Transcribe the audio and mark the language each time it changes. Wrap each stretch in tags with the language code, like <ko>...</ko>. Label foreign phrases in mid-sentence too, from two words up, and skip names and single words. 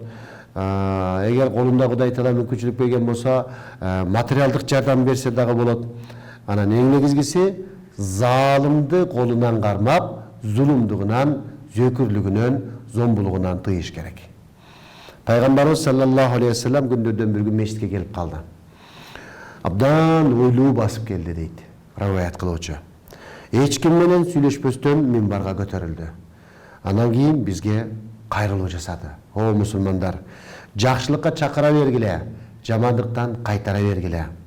<ky>Эгер колунда Кудай Таала мүмкүнчүлүк берген болсо, материалдык жардам берсе дагы болот. Анан эң негизгиси залымды колунан кармап, зулумдугунан, зөкүрлүгүнөн, зомбулугунан тыйыш керек. Пайгамбарыбыз</ky> <ar>صلى الله عليه وسلم</ar> <ky>күндөрдөн бир күн мешитке келип калды. Абдан ойлуу басып келди дейт раваят кылуучу. Эч ким менен сүйлөшпөстөн минбарга көтөрүлдү. Анан кийин бизге кайрылуу жасады. О мусулмандар, жакшылыкка чакыра бергиле, жамандыктан кайтара бергиле.</ky>